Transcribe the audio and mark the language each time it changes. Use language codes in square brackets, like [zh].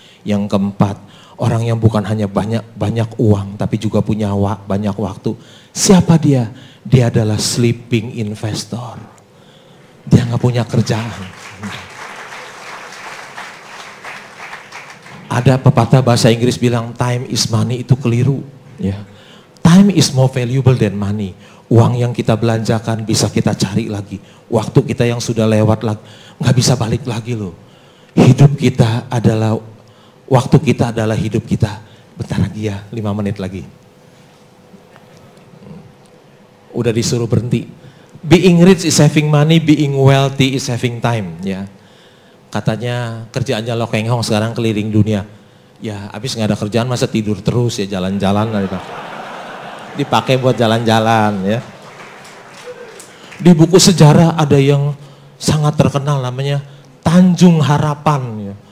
[id] Yang keempat, orang yang bukan hanya banyak uang tapi juga punya banyak waktu. Siapa dia? Dia adalah sleeping investor. Dia nggak punya kerjaan. Ada pepatah bahasa Inggris bilang [en] time is money, [id] itu keliru. Ya. [en] Time is more valuable than money. [id] Uang yang kita belanjakan bisa kita cari lagi. Waktu kita yang sudah lewat lagi, nggak bisa balik lagi loh. Hidup kita adalah, waktu kita adalah hidup kita. Bentar lagi ya, 5 menit lagi. Udah disuruh berhenti. [en] Being rich is having money, being wealthy is having time. [id] Ya, katanya kerjaannya Lo Keng Hong sekarang keliling dunia. Ya, habis nggak ada kerjaan masa tidur terus ya, jalan-jalan lah. Dipakai buat jalan-jalan ya. Di buku sejarah ada yang sangat terkenal namanya Tanjung Harapan ya.